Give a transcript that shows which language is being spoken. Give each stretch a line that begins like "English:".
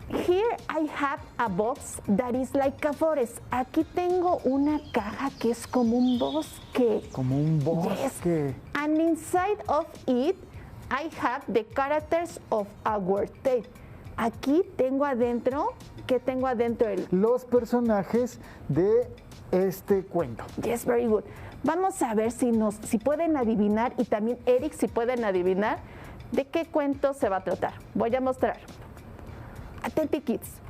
English: Here I have a box that is like a forest.
Spanish: Aquí tengo una caja que es como un bosque. Como un bosque.
English: Yes. And inside of it, I have the characters of our tale.
Spanish: Aquí tengo adentro, ¿qué tengo adentro? Los personajes de este cuento.
English: Yes, very good.
Spanish: Vamos a ver si pueden adivinar, y también Eric, si pueden adivinar de qué cuento se va a tratar. Voy a mostrar. Atenti, kids.